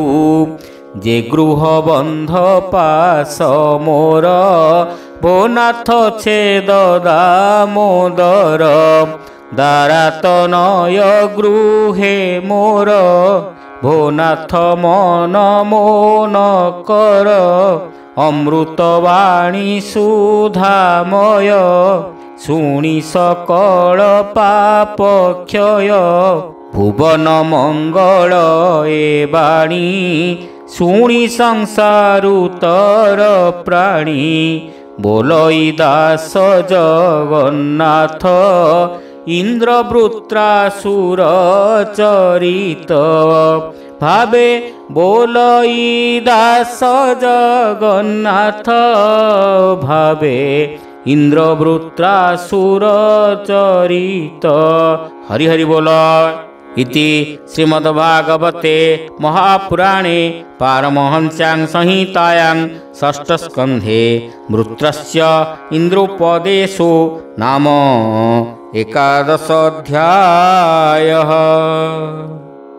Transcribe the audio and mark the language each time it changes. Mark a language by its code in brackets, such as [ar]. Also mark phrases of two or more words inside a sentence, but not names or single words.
[or] ଯେ ଗୃହ ବନ୍ଧ ପାଶ ମୋର ଭୋନାଥ ଛେଦ ଦାମୋଦର। ଦାରାତନୟ ଗୃହେ ମୋର ଭୋନାଥ ମନ ମୋନ କର। ଅମୃତବାଣୀ ସୁଧାମୟ ଶୁଣି ସକଳ ପାପ କ୍ଷୟ ଭୁବନ ମଙ୍ଗଳ ଏ ବାଣୀ ଶୁଣି ସଂସାରୁତର ପ୍ରାଣୀ ବୋଲଇ ଦାସ ଜଗନ୍ନାଥ ଇନ୍ଦ୍ରବୃତ୍ରାସୁର ଚରିତ ଭାବେ ବୋଲଇ ଦାସ ଜଗନ୍ନାଥ ଭାବେ ଇନ୍ଦ୍ରବୃତ୍ରାସୁର ଚରିତ। ହରି ହରି ବୋଲ। [sa] इति श्रीमद्भागवते महापुराणे पारमहंस्यां संहितायां षष्ठस्कन्धे वृत्रस्य इन्द्रोपदेशो नाम 11 अध्यायः।